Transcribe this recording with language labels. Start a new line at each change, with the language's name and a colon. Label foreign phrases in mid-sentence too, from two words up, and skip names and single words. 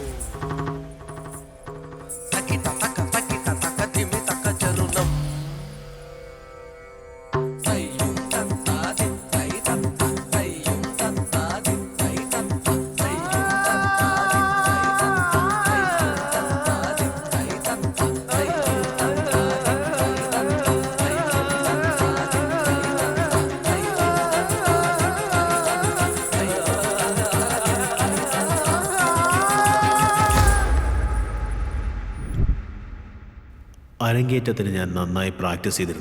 Malayalam: takita taka dimi taka jalunam tayyum tanta din tay tanta tayyum tanta din tay tanta tayyum tanta din tay tanta tayyum tanta din tay tanta അരങ്ങേറ്റത്തിന് ഞാൻ നന്നായി പ്രാക്ടീസ് ചെയ്തിരുന്നു.